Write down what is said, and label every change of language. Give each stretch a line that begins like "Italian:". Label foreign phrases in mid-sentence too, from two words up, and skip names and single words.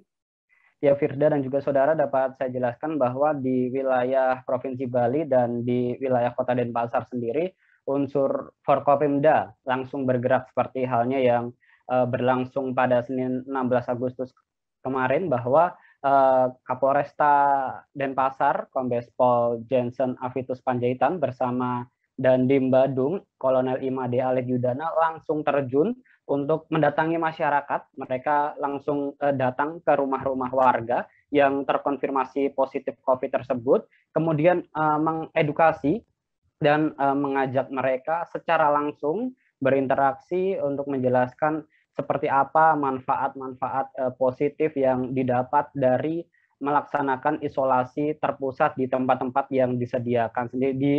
Indonesian: Ya, Firda dan juga saudara, dapat saya jelaskan bahwa di wilayah Provinsi Bali dan di wilayah Kota Denpasar sendiri, unsur Forkopimda langsung bergerak seperti halnya yang berlangsung pada Senin 16 Agustus kemarin, bahwa Kapolresta Denpasar, Kombes Pol Jansen Avitus Panjaitan bersama Dandim Badung, Kolonel Imade Alit Yudana langsung terjun untuk mendatangi masyarakat. Mereka langsung datang ke rumah-rumah warga yang terkonfirmasi positif COVID tersebut, kemudian mengedukasi dan mengajak mereka secara langsung berinteraksi untuk menjelaskan seperti apa manfaat-manfaat positif yang didapat dari melaksanakan isolasi terpusat di tempat-tempat yang disediakan sendiri.